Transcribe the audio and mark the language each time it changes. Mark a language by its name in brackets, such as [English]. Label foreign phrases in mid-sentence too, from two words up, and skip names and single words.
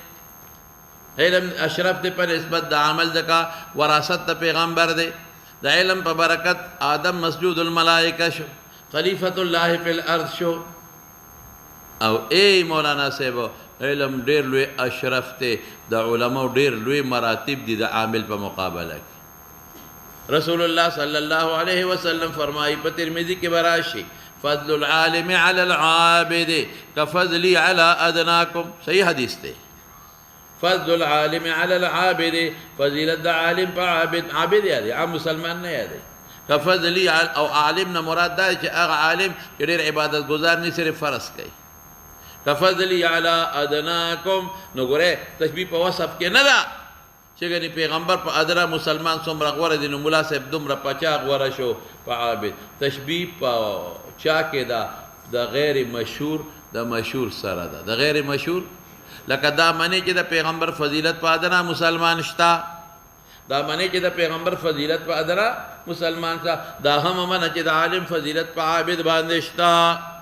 [Pashto] علم اشرف دی په نسبت د عمل ځکه وراثت د پیغمبر دی د علم په برکت آدم [Arabic] مسجود الملائکه [Pashto] شو [Arabic] خلیفۃ الله فی الارض [Pashto] شو او مولانا صاحب علم ډیر لوی اشرف دی د علماو ډیر لوی مراتب دي د عامل په مقابله کې [Arabic] رسول الله صلی الله علیه وسلم [Pashto] فرمایي په ترمذی کې براشي [Arabic] فضل العالم علی العابد كفضلی علی ادناکم [Pashto] صحیح حدیث دی [Arabic] فضل العالم علی العابد [Pashto] فضیلت د عالم په عابد یادی عام مسلمان نه یادی كفضلی او عالم نه مراد دا چې هغه عالم چې ډېر عبادت گزار نه صرف فرض کوي [Arabic] كفضلی علی ادناکم [Pashto] نو ګوره تشبیه په وصف کې نه ده چې ګنې پیغمبر په ادنا مسلمان څومره غوره دی نو ملا صاحب دومره په چا غوره شو په عابد تشبیه په چا کې ده د غیر مشهور د مشهور سره ده د غیر مشهور لکه دا منی چې د پیغمبر فضیلت په ادنا مسلمان شته دا منی چې د پیغمبر فضیلت په ادرا مسلمان سا دا هم منه چې د عالم فضیلت په عابد باندې شتا